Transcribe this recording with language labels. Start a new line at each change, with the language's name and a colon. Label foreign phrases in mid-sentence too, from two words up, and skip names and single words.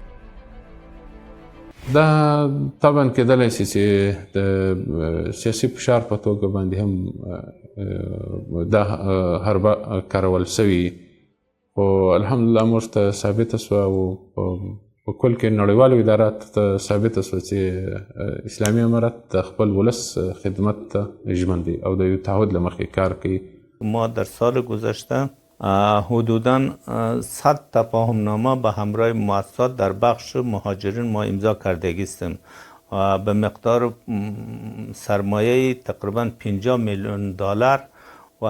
Pashto: دا طبعا کېدلی شي چې د سیاسي فشار په توګه باندې هم دا حربه کارول شوي، خو الحمدلله موږ ته ثابته شوه او په کل کې نړیوالو ادارات ته ثابته شوه چې اسلامي امارت د خپل ولس خدمت ته ژمن دی او د یو تعهد له مخې کار کوي.
Persian: ما در سال گذشته حدوداً 100 تفاهمنامه به همراه مؤسسات در بخش مهاجرین ما امضا کرده هستیم به مقدار سرمایه تقریبا 50 میلیون دلار و